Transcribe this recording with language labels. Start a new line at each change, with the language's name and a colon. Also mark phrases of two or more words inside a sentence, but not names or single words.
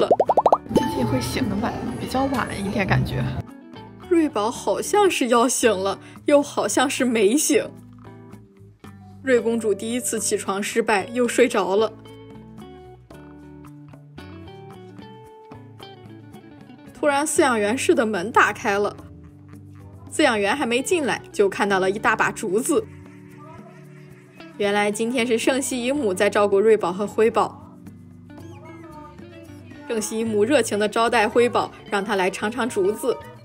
Chinese: 今天会醒的比较晚一点感觉。瑞宝好像是要醒了，又好像是没醒。瑞公主第一次起床失敗，又睡着了。突然饲養员室的門打開了，飼養員還沒進來就看到了一大把竹子。原來今天是聖西姨母在照顧瑞寶和灰寶。聖西姨母熱情地招待灰寶，讓他來嘗嘗竹子。